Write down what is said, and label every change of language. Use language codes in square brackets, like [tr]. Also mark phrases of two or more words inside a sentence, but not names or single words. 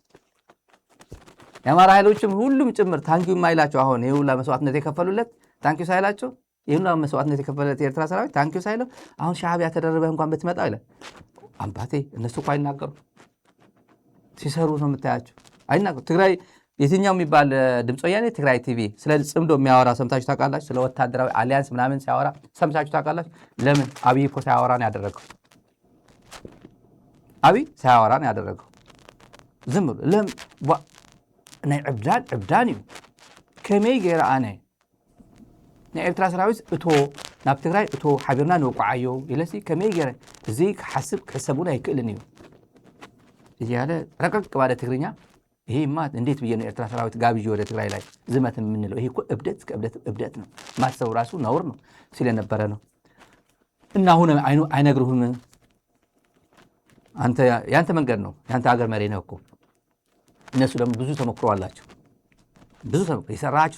[am] የአማራ ኃይሎችም ሁሉም ጭምር ታንኪው የማይላቸው አሁን ይሄ ሁላ መስዋዕትነት የከፈሉለት ታንኪው ሳይላቸው ይሄ ሁላ መስዋዕትነት የከፈሉለት የኤርትራ ሰራዊት ታንኪው ሳይለው አሁን ሻዕቢያ ተደረበህ እንኳን ብትመጣ ይላል። አባቴ እነሱ እኮ አይናገሩ ሲሰሩ ነው የምታያቸው። አይናገሩ። ትግራይ የትኛው የሚባል ድምፅ ወያኔ ትግራይ ቲቪ ስለ ጽምዶ የሚያወራ ሰምታችሁ ታውቃላችሁ? ስለ ወታደራዊ አሊያንስ ምናምን ሲያወራ ሰምታችሁ ታውቃላችሁ? ለምን አብይ እኮ ሳያወራ ነው ያደረገው። አብይ ሳያወራ ነው ያደረገው። ዝም ብሎ [ti] ናይ ዕብዳን እዩ ከመይ ገይረ ኣነ ናይ ኤርትራ ሰራዊት እቶ ናብ ትግራይ እቶ ሓቢርና ንወቋዓዮ ኢለሲ ከመይ ገይረ እዚ ክሓስብ ክሕሰብ እውን ኣይክእልን እዩ [am] እያለ ረቀቅ ባለ ትግርኛ ይሄማ እንዴት ብዬ ነው ኤርትራ ሰራዊት ጋብዥ ወደ ትግራይ ላይ ዝመት የምንለው? ይሄ እኮ እብደት ነው፣ ማሰቡ ራሱ ነውር ነው ሲል የነበረ ነው። እና አሁን አይነግሩህም። አንተ ያንተ መንገድ ነው፣ ያንተ ሀገር መሪ ነው እኮ። እነሱ ደግሞ ብዙ ተሞክሮ አላቸው። ብዙ የሰራቸው